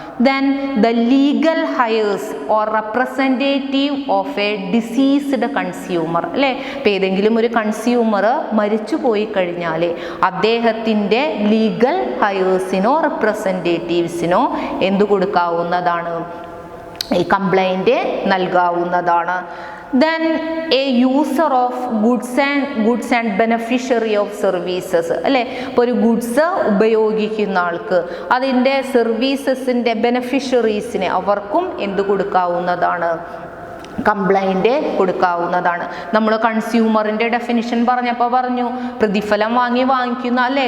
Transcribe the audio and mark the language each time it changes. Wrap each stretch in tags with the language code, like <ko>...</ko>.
<en>Then the legal heirs or representative of a deceased consumer അല്ലേ.</en> <ml>ഇപ്പോൾ ഏതെങ്കിലും ഒരു കൺസ്യൂമർ മരിച്ചു പോയി കഴിഞ്ഞാൽ അദ്ദേഹത്തിൻ്റെ ലീഗൽ ഹയേഴ്സിനോ റെപ്രസെൻറ്റേറ്റീവ്സിനോ എന്തു കൊടുക്കാവുന്നതാണ്? ഈ കംപ്ലൈൻറ്റ് നൽകാവുന്നതാണ്.</ml> <en>then a user of goods and beneficiary of services അല്ലേ.</en> <ml>ഇപ്പോൾ ഒരു ഗുഡ്സ് ഉപയോഗിക്കുന്ന ആൾക്ക് അതിൻ്റെ സർവീസസിൻ്റെ ബെനഫിഷ്യറീസിനെ അവർക്കും എന്ത് കൊടുക്കാവുന്നതാണ്, കംപ്ലൈൻറ്റ് കൊടുക്കാവുന്നതാണ്. നമ്മൾ കൺസ്യൂമറിൻ്റെ ഡെഫിനിഷൻ പറഞ്ഞപ്പോൾ പറഞ്ഞു പ്രതിഫലം വാങ്ങിക്കുന്ന അല്ലേ.</ml>